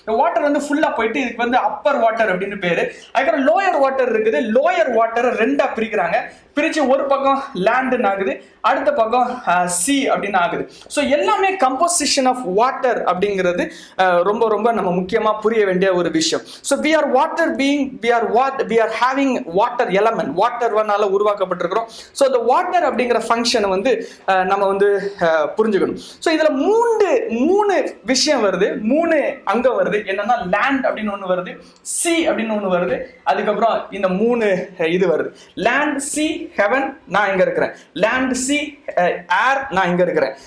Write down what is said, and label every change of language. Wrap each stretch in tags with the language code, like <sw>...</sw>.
<ta>Water வந்து ஃபுல்லா போயிட்டு இதுக்கு வந்து அப்பர் வாட்டர் அப்படின்னு பேரு. அதுக்கப்புறம் லோயர் வாட்டர் இருக்குது. லோயர் வாட்டரை 2ஆ பிரிக்கிறாங்க. பிரிச்சு ஒரு பக்கம் லேண்ட் ஆகுது, அடுத்த பக்கம் சி அப்படின்னு ஆகுது. ஸோ எல்லாமே கம்போசிஷன் ஆஃப் வாட்டர் அப்படிங்கிறது ரொம்ப ரொம்ப நம்ம முக்கியமா புரிய வேண்டிய ஒரு விஷயம்.</ta> <en>so we are water being, we are having water element,</en> <ta>வாட்டர்னால உருவாக்கப்பட்டிருக்கிறோம். So இந்த வாட்டர் அப்படிங்கிற ஃபங்க்ஷனை வந்து நம்ம வந்து புரிஞ்சுக்கணும். ஸோ இதுல மூணு விஷயம் வருது, 3 அங்கம் வருது. என்னன்னா லேண்ட் அப்படின்னு ஒன்று வருது, சி அப்படின்னு ஒன்று வருது, அதுக்கப்புறம் இந்த 3 இது வருது. லேண்ட், சி சி ஹெவன் நான் இங்க இருக்கிறேன், லேண்ட் சி ஏர் நான் இங்க இருக்கிறேன்.</ta>